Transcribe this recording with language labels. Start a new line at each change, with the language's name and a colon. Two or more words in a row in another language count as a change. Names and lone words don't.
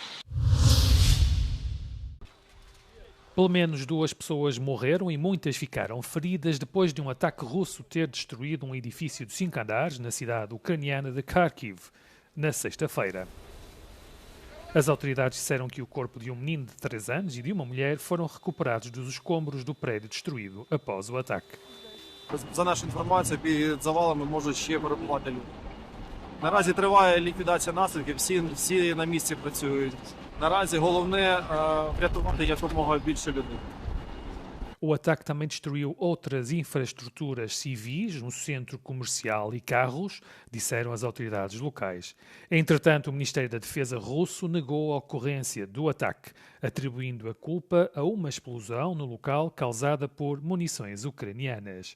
Portuguese: Pelo menos 2 pessoas morreram e muitas ficaram feridas depois de um ataque russo ter destruído um edifício de 5 andares na cidade ucraniana de Kharkiv, na sexta-feira. As autoridades disseram que o corpo de um menino de 3 anos e de uma mulher foram recuperados dos escombros do prédio destruído após o ataque.
Ukrainian: За нашу інформацію, під завалами можуть ще перебувати люди. Наразі триває ліквідація наслідків, всі на місці працюють. Наразі головне врятувати якомога більше людей.
Portuguese: O ataque também destruiu outras infraestruturas civis no centro comercial e carros, disseram as autoridades locais. Entretanto, o Ministério da Defesa russo negou a ocorrência do ataque, atribuindo a culpa a uma explosão no local causada por munições ucranianas.